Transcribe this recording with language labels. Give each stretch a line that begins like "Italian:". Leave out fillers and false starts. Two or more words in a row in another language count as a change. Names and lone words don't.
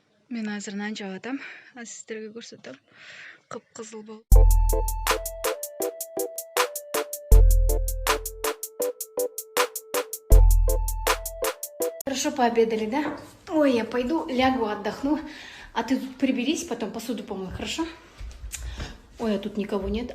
Kyrgyz: Мен азыр нан жаап атам. Сиздерге көрсөтөм. Кып-кызыл болуп.
Russian: Хорошо пообедали, да? Ой, я пойду лягу, отдохну. А ты тут приберись, потом посуду помой, хорошо? Ой, а тут никого нет.